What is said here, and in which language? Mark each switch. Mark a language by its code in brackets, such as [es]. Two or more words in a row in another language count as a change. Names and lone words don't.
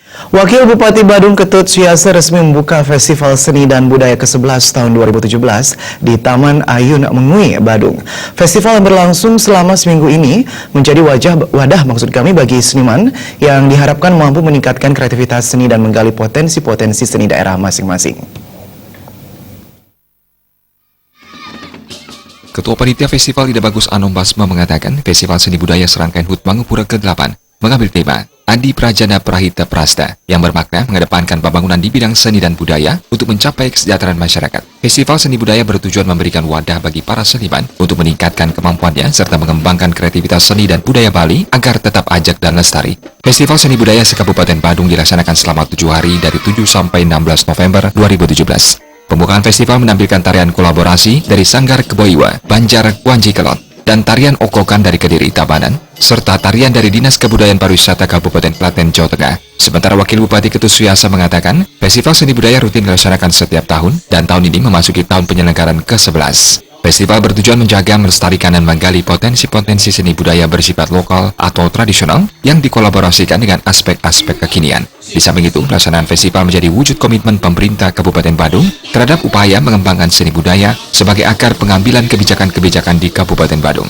[id] Wakil Bupati Badung Ketut Suhyasa resmi membuka Festival Seni dan Budaya ke-11 tahun 2017 di Taman Ayun Mengui, Badung. Festival yang berlangsung selama seminggu ini menjadi wadah bagi seniman yang diharapkan mampu meningkatkan kreativitas seni dan menggali potensi-potensi seni daerah masing-masing. Ketua Panitia Festival Ida Bagus Anom Basma mengatakan Festival Seni Budaya Serangkaian HUT Mangupura ke-8 mengambil tema Adi Prajana Prahita Prasta yang bermakna mengedepankan pembangunan di bidang seni dan budaya untuk mencapai kesejahteraan masyarakat. Festival Seni Budaya bertujuan memberikan wadah bagi para seniman untuk meningkatkan kemampuannya serta mengembangkan kreativitas seni dan budaya Bali agar tetap ajak dan lestari. Festival Seni Budaya se-Kabupaten Badung dilaksanakan selama 7 hari dari 7 sampai 16 November 2017. Pembukaan festival menampilkan tarian kolaborasi dari Sanggar Keboiwa, Banjar, Wanji Kelot, dan tarian okokan dari Kediri, Tabanan, serta tarian dari Dinas Kebudayaan Pariwisata Kabupaten Klaten, Jawa Tengah. Sementara Wakil Bupati Ketut Suhyasa mengatakan, Festival Seni Budaya rutin dilaksanakan setiap tahun, dan tahun ini memasuki tahun penyelenggaraan ke-11. Festival bertujuan menjaga, melestarikan, dan menggali potensi-potensi seni budaya bersifat lokal atau tradisional yang dikolaborasikan dengan aspek-aspek kekinian. Di samping itu, pelaksanaan festival menjadi wujud komitmen pemerintah Kabupaten Badung terhadap upaya mengembangkan seni budaya sebagai akar pengambilan kebijakan-kebijakan di Kabupaten Badung.